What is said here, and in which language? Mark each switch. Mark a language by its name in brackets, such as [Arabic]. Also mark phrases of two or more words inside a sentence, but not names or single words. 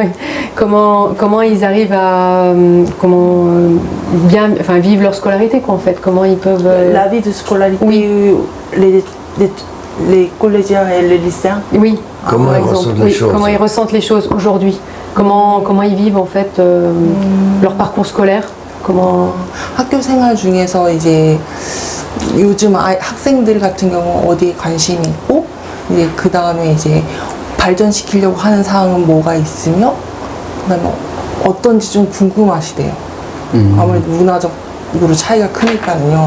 [French] Comment ils arrivent à bien vivre leur scolarité quoi, en fait. Comment ils peuvent La vie de scolarité, oui. Les collégiens et les lycéens. Oui. Comment par ils exemple. ressentent les Oui, choses. comment ils ressentent les choses aujourd'hui. Comment ils vivent en fait leur parcours scolaire. Comment [Korean] 학교 생활 중에서 이제 요즘 학생들 같은 경우 어디에 관심이 있고 이제 그 다음에 이제 발전시키려고 하는 사항은 뭐가 있으며 그다음에 어떤지 좀 궁금하시대요. 아무래도 문화적으로 차이가 크니까요.